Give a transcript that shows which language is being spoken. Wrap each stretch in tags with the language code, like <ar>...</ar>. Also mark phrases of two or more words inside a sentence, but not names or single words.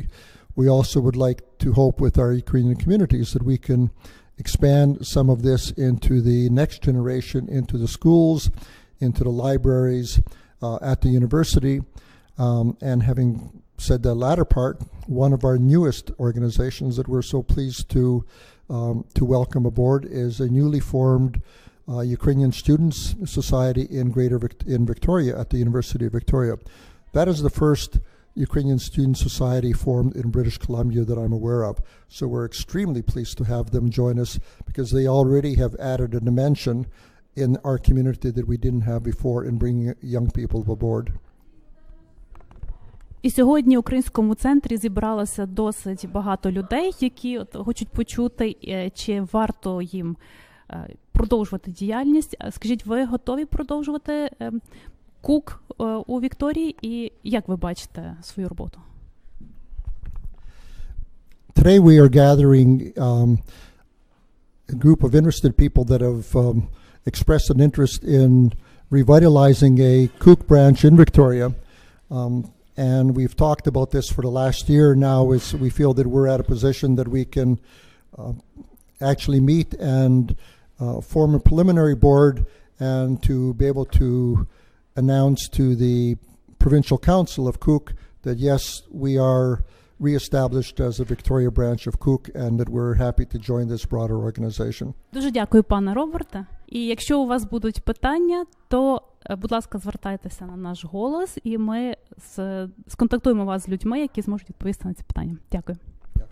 <en>We also would like to hope with our Ukrainian communities that we can expand some of this into the next generation, into the schools, into the libraries, at the university, and having said the latter part, one of our newest organizations that we're so pleased to welcome aboard is a newly formed Ukrainian Students Society in Victoria at the University of Victoria. That is the first Ukrainian Student Society formed in British Columbia that I'm aware of. So we're extremely pleased to have them join us, because they already have added a dimension in our community that we didn't have before in bringing young people aboard.</en> <uk>І сьогодні в українському центрі зібралося досить багато людей, які хочуть почути, чи варто їм продовжувати діяльність. Скажіть, ви готові продовжувати КУК у Вікторії, і як ви бачите свою роботу?</uk> <en>Today we are gathering a group of interested people that have expressed an interest in revitalizing a Cook branch in Victoria. And we've talked about this for the last year now. We feel that we're at a position that we can actually meet and form a preliminary board, and to be able to announce to the Provincial Council of Cook that yes, we are reestablished as a Victoria branch of Cook, and that we're happy to join this broader organization.</en> <uk>Дуже дякую, пане Роберте. І якщо у вас будуть питання, то, будь ласка, звертайтеся на наш голос, і ми сконтактуємо вас з людьми, які зможуть відповісти на ці питання. Дякую.</uk>